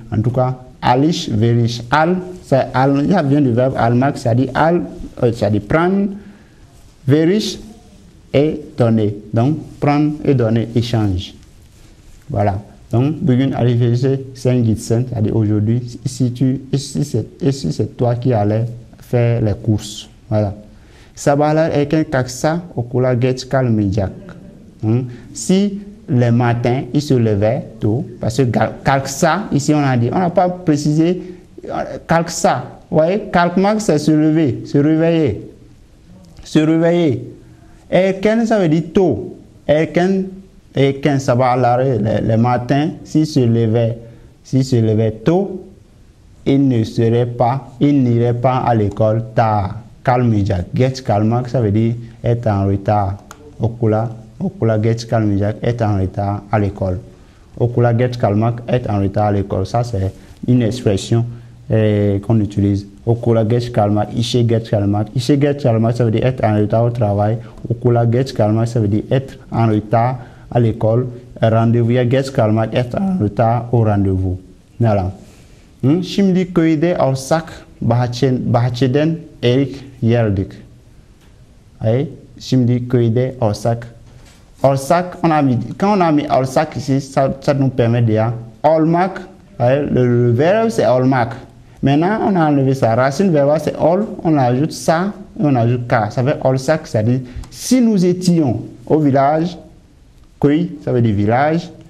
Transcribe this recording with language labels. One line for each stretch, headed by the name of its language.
French: En tout cas, alışveriş, ça vient du verbe almak, c'est-à-dire prendre, veriş, et donner. Donc, prendre et donner, échange. Voilà. Donc,
Turkish: bugün alışverişe sen gitsen,
French: c'est-à-dire aujourd'hui, si c'est toi qui allais faire les courses. Voilà.
Turkish: Sabahlar erken kalksa okula geç kalmayacak.
French: Si le matin, il se levait tôt, parce que kalksa, ici on a dit, on n'a pas précisé kalksa. Vous voyez, kalkmak, c'est se lever, se réveiller. Se réveiller. Erken, ça veut dire tôt. Erken, sabahlar, le matin, s'il se levait tôt, il n'irait pas à l'école tard. Kalmayacak. Geç kalmak, ça veut dire être en retard.
Turkish: Okula geç kalmayacak,
French: être en retard à l'école.
Turkish: Okula geç kalmak,
French: être en retard à l'école. Ça, c'est une expression qu'on utilise.
Turkish: Okula geç kalmak, işe geç kalmak. İşe geç kalmak,
French: ça veut dire être en retard au travail.
Turkish: Okula geç kalmak,
French: ça veut dire être en retard à l'école. Rendez-vous,
Turkish: geç kalmak,
French: être en retard au rendez-vous. Voilà.
Turkish: Şimdi köyde olsak bahçeden erik yerdik. Şimdi köyde olsak.
French: Olsak, quand on a mis olsak ici, ça nous permet de dire olmak. Le verbe c'est olmak. Maintenant, on a enlevé sa racine verbale, c'est ol, on ajoute ça et on ajoute ka. Ça veut olsak, c'est-à-dire si nous étions au village, köy, ça veut dire village.